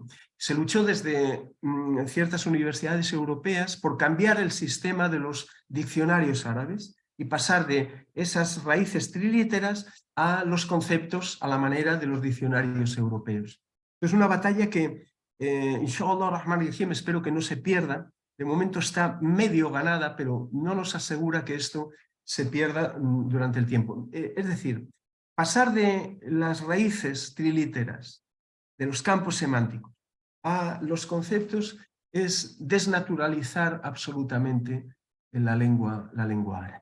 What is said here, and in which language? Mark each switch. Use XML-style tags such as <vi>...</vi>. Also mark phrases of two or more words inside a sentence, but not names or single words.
<es>Se luchó desde ciertas universidades europeas por cambiar el sistema de los diccionarios árabes y pasar de esas raíces trilíteras a los conceptos a la manera de los diccionarios europeos. Es una batalla que,</es> <ar>إن شاء الله رحمن رحيم,</ar> <es>espero que no se pierda. De momento está medio ganada, pero no nos asegura que esto se pierda durante el tiempo. Es decir, pasar de las raíces trilíteras, de los campos semánticos, a los conceptos es desnaturalizar absolutamente la lengua árabe.</es>